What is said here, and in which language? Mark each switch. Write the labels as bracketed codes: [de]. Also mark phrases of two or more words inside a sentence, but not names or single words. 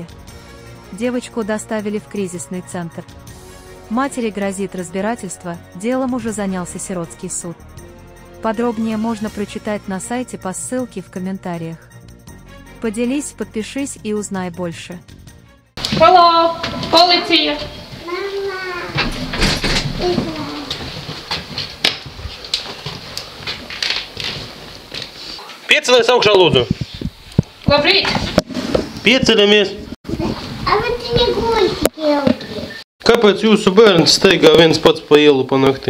[ru] Девочку доставили в кризисный центр. Матери грозит разбирательство, делом уже занялся сиротский суд. Подробнее можно прочитать на сайте по ссылке в комментариях. Поделись, подпишись и узнай больше. [lv] Hello, policija! Piecelies augšā, lūdzu! Labrīt! Pieceļamies! Kāpēc jūsu bērns steigā viens pats pa ielu pa nakti?